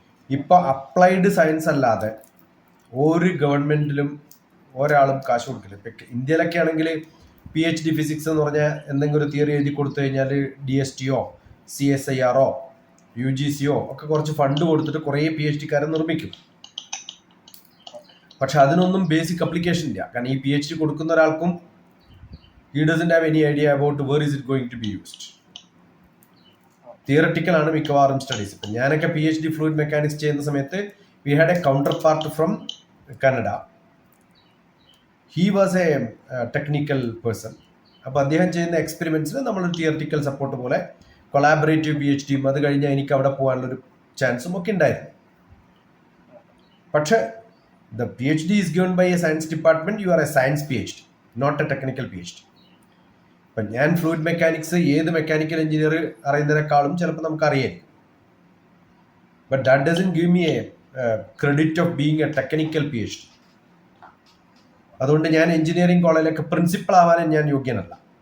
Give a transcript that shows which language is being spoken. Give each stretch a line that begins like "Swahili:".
Malayalam: ഇപ്പൊ applied science അല്ലാതെ ഒരു ഗവൺമെന്റിലും ഒരാളും കാശ് കൊടുക്കില്ല. ഇപ്പൊ ഇന്ത്യയിലൊക്കെ ആണെങ്കിൽ PhD ഫിസിക്സ് എന്ന് പറഞ്ഞാൽ എന്തെങ്കിലും ഒരു തിയറി എഴുതി കൊടുത്തു കഴിഞ്ഞാൽ DSTO, CSIR, UGCO ഒക്കെ കുറച്ച് ഫണ്ട് കൊടുത്തിട്ട് കുറേ PhD-കാരെ നിർമ്മിക്കും. പക്ഷെ അതിനൊന്നും ബേസിക് അപ്ലിക്കേഷൻ ഇല്ല. കാരണം ഈ PhD കൊടുക്കുന്ന ഒരാൾക്കും
English: he doesn't have any idea about where is it going to be used.
Malayalam: Theoretical ആണ് മിക്കവാറും സ്റ്റഡീസ്. ഇപ്പം ഞാനൊക്കെ PhD ഫ്ലൂയിഡ് മെക്കാനിക്സ് ചെയ്യുന്ന സമയത്ത്
English: we had a counterpart from Canada. He was a technical person.
Malayalam: അപ്പോൾ അദ്ദേഹം ചെയ്യുന്ന എക്സ്പെരിമെന്റ്സിന് നമ്മളൊരു തിയററ്റിക്കൽ സപ്പോർട്ട് പോലെ കൊളാബറേറ്റീവ് PhD അത് കഴിഞ്ഞാൽ എനിക്ക് അവിടെ പോകാനുള്ളൊരു ചാൻസും ഒക്കെ ഉണ്ടായിരുന്നു. പക്ഷെ
English: the PhD is given by a science department, you are a science PhD, not a technical PhD.
Malayalam: ഇപ്പം ഞാൻ ഫ്ലൂയിഡ് മെക്കാനിക്സ് ഏത് മെക്കാനിക്കൽ എഞ്ചിനീയർ അറിയുന്നതിനേക്കാളും ചിലപ്പോൾ നമുക്ക് അറിയാം.
English: But that doesn't give me a credit of being a technical PhD.
Malayalam: അതുകൊണ്ട് ഞാൻ engineering കോളേജിലൊക്കെ principal ആവാനും ഞാൻ യോഗ്യനല്ല.